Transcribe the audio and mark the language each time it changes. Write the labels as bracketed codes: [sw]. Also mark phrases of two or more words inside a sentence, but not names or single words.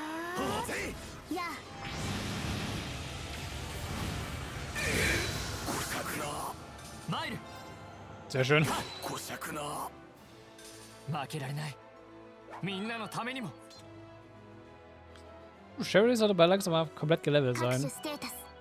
[de] や Sehr schön. [ja] 負けられない。みんなのためにも。 [de] Sherry sollte bei langsam mal komplett gelevelt 拍手 sein. [ja] ステータス